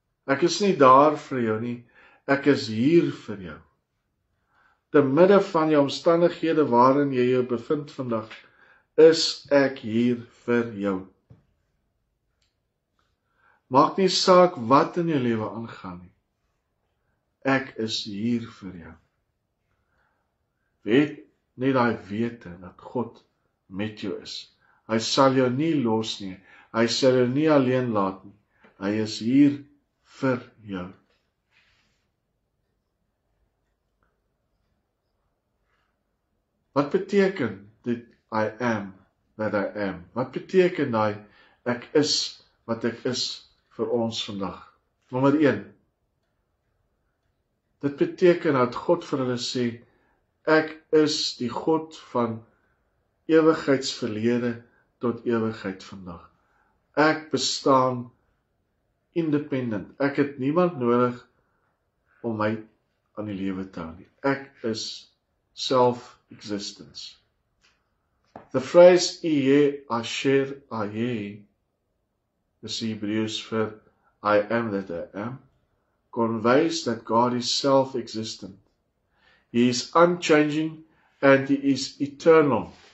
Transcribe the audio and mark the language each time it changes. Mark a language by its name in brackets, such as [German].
[Afrikaans] Ek is nie daar vir jou nie, ek is hier vir jou. Te midde van jou omstandighede waarin jy jou bevind vandag, is ek hier vir jou. Maak nie saak wat in jou lewe aangaan nie. Ek is hier vir jou. Weet net daai wete dat God met jou is. Hy sal jou nie los nie. Hy sal jou nie alleen laat nie. Hy is hier vir jou. Wat beteken dit [English] I am that I am? [Afrikaans] Wat beteken daai ek is wat ek is vir ons vandag? Nommer 1. Dit beteken dat God vir hulle sê, ek is die God van ewigheidsverlede tot ewigheid vandag. Ek bestaan independent. Ek het niemand nodig om my aan die lewe te hou nie. Ek is self-existence. [English] The phrase Ehyeh Asher Ehyeh, [Afrikaans] dis Hebrews vir [English] I am that I am, conveys that God is self-existent. He is unchanging and He is eternal.